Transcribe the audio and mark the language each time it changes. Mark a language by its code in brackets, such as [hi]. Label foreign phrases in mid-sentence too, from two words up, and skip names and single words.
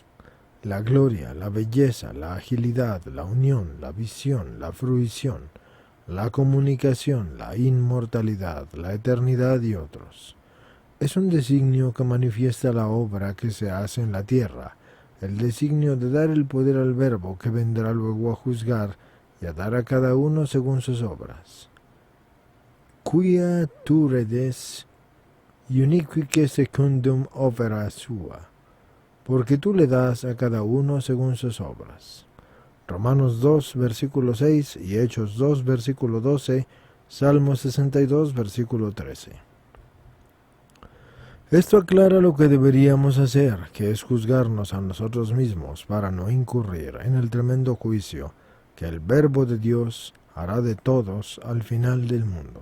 [es] La gloria, la belleza, la agilidad, la unión, la visión, la fruición, la comunicación, la inmortalidad, la eternidad y otros. Es un designio que manifiesta la obra que se hace en la tierra, el designio de dar el poder al Verbo que vendrá luego a juzgar y a dar a cada uno según sus obras. [la] Quia tu redes unique secundum opera sua, [es] porque tú le das a cada uno según sus obras. Romanos 2, versículo 6 y Hechos 2, versículo 12, Salmo 62, versículo 13. Esto aclara lo que deberíamos hacer, que es juzgarnos a nosotros mismos para no incurrir en el tremendo juicio que el Verbo de Dios hará de todos al final del mundo.